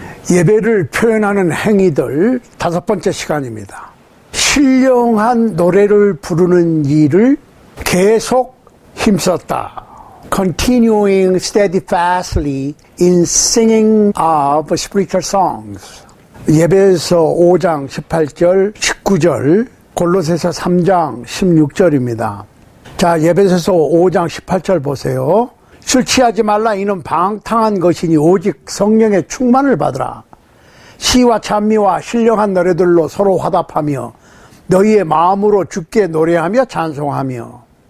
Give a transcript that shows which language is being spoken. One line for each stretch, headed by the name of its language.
Korean: 예배를 표현하는 행위들 5번째 시간입니다. 신령한 노래를 부르는 일을 계속 힘썼다.
English: Continuing steadfastly in singing of spiritual songs.
Korean: 예배에서 5장 18절, 19절, 골로새서 3장 16절입니다. 자, 예배에서 5장 18절 보세요. 술 취하지 말라. 이는 방탕한 것이니 오직 성령의 충만을 받으라. 시와 찬미와 신령한 노래들로 서로 화답하며 너희의 마음으로 주께 노래하며 찬송하며.